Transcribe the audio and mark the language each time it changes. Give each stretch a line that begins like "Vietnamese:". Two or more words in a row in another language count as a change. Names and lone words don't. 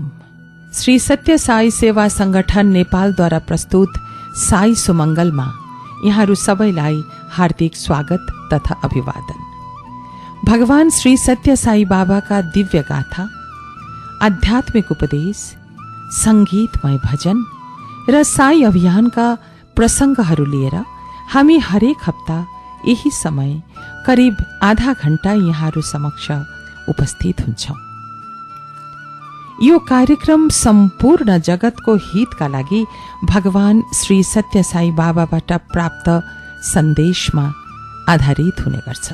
Nepali: श्री सत्य साई सेवा संगठन नेपाल द्वारा प्रस्तुत साई सुमंगलमा यहाँहरू सबैलाई हार्दिक स्वागत तथा अभिवादन। भगवान श्री सत्य साई बाबा का दिव्य गाथा, आध्यात्मिक उपदेश, संगीतमय भजन र साई अभियान का प्रसंगहरू लिएर हामी हरेक हप्ता यही समय करिब आधा घण्टा यहाँहरू समक्ष उपस्थित हुन्छौं। यो कार्यक्रम सम्पूर्ण जगतको हितका लागि भगवान श्री सत्य साई बाबाबाट प्राप्त सन्देशमा आधारित हुने गर्छ।